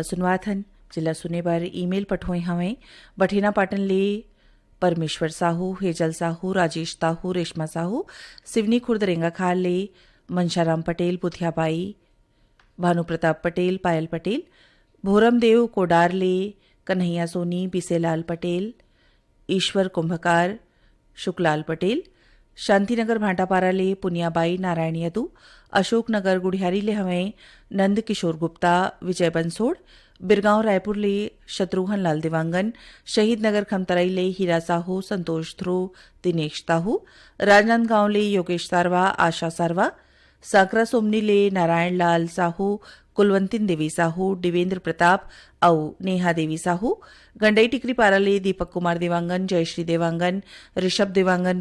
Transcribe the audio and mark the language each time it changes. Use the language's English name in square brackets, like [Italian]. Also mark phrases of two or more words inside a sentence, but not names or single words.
[Chhattisgarhi] सुनवात हन जिला सुने बार ईमेल पठोए हमें बठेना पाटन ले परमेश्वर साहू हेजल साहू राजेश साहू रेशमा साहू सिवनी खुर्द रेंगा खाल ले मनशाराम पटेल पुथियाबाई भानु प्रताप पटेल पायल पटेल भोरमदेव कोडार ले कन्हैया सोनी बिसेलाल पटेल ईश्वर कुंभकार शुक्लाल पटेल शांतिनगर भाटापारा ले पुनियाबाई नारायण यदु अशोकनगर गुढ़ियारी ले हमें नंद किशोर गुप्ता विजय बंसोड़ बिरगांव रायपुर ले शत्रुघ्न लाल दिवांगन शहीद नगर खमतराई ले हीरा साहू संतोष ध्रुव दिनेश साहू राजनांदगांव ले योगेश सारवा आशा सारवा साकरा सोमनी ले नारायण लाल साहू कुलवंतिन देवी साहू दिवेंद्र प्रताप और नेहा देवी साहू गंडई टिकरी पारा ले दीपक कुमार देवांगन जयश्री देवांगन ऋषभ देवांगन